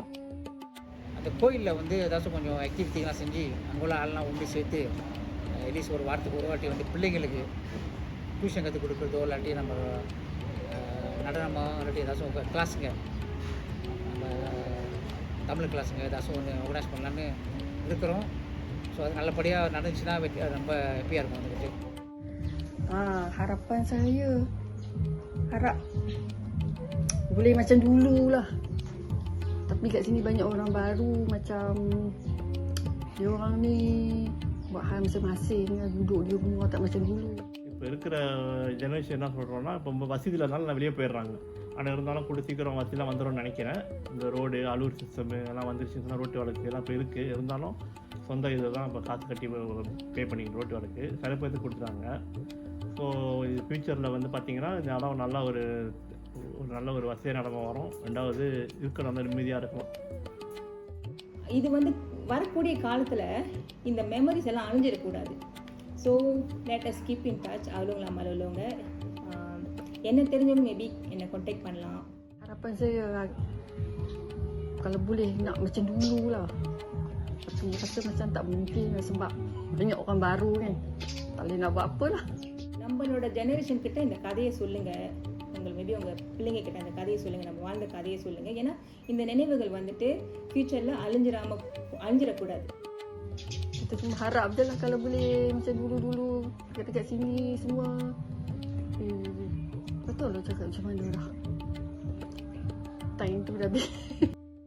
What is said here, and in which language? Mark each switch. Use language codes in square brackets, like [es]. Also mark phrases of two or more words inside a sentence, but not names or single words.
[ta] அந்த கோயிலில் வந்து ஏதாச்சும் கொஞ்சம் ஆக்டிவிட்டிலாம் செஞ்சு அங்குள்ள ஆள்லாம் ஒன்று சேர்த்து அட்லீஸ்ட் ஒரு வாரத்துக்கு ஒரு வாட்டி வந்து பிள்ளைங்களுக்கு டியூஷன் கற்றுக் கொடுக்குறதோ இல்லாட்டி நம்ம நடனமோ இல்லாட்டி ஏதாச்சும் கிளாஸுங்க, நம்ம தமிழ் கிளாஸுங்க ஏதாச்சும் ஒன்று ஆர்கனைஸ் பண்ணலான்னு இருக்கிறோம். ஸோ அது நல்லபடியாக நடந்துச்சுன்னா ரொம்ப ஹாப்பியாக இருக்கும் வந்துட்டு. [ms] Harapan saya harap boleh macam dulu lah. Tapi kat sini banyak orang baru macam dia orang ni buat hal masing-masing, duduk di rumah tak macam dulu. [ta] இப்போ இருக்கிற ஜெனரேஷன் என்ன சொல்கிறோன்னா இப்போ வசதி இல்லாதனால வெளியே போயிடுறாங்க. ஆனால் இருந்தாலும் கூட சீக்கிரம் வசதிலாம் வந்துடும்னு நினைக்கிறேன். இந்த ரோடு அலூர் சிஸ்டம் எல்லாம் வந்துருச்சுன்னா ரோட்டு வழக்கு எல்லாம் இப்போ இருக்குது. இருந்தாலும் சொந்த இதை தான் இப்போ காசு கட்டி பே பண்ணிக்கணும். ரோட்டு வழக்கு சில பேருக்கு கொடுத்துட்டாங்க. ஸோ இது ஃப்யூச்சரில் வந்து பார்த்திங்கன்னா இந்த இடம் நல்லா ஒரு நல்ல ஒரு வசதியான இடமா வரும். ரெண்டாவது இருக்கிற நல்ல நிம்மதியாக இருக்கும். இது வந்து வரக்கூடிய காலத்தில் இந்த மெமரிஸ் எல்லாம் அழிஞ்சிடக்கூடாது. [en] so let us keep in touch. [ta] அவ்வளோங்களா உள்ளவங்க என்ன தெரிஞ்சவங்க மேபி என்னை கான்டாக்ட் பண்ணலாம். [ms] Harapan saya kalau boleh nak macam dulu lah. Tapi rasa macam tak mungkin lah sebab banyak orang baru kan. Tak boleh nak buat apa lah. [ta] நம்மளோட ஜெனரேஷன் கிட்ட இந்த கதையை சொல்லுங்கள். மேபி உங்கள் பிள்ளைங்க கிட்ட அந்த கதையை சொல்லுங்கள், நம்ம வாழ்ந்த கதையை சொல்லுங்கள். ஏன்னா இந்த நினைவுகள் வந்துட்டு ஃப்யூச்சரில் அழிஞ்சிடக்கூடாது. [ms] Kita cuma harap je lah kalau boleh macam dulu-dulu dekat sini semua. Betul lah cakap macam mana dah. Time tu dah habis.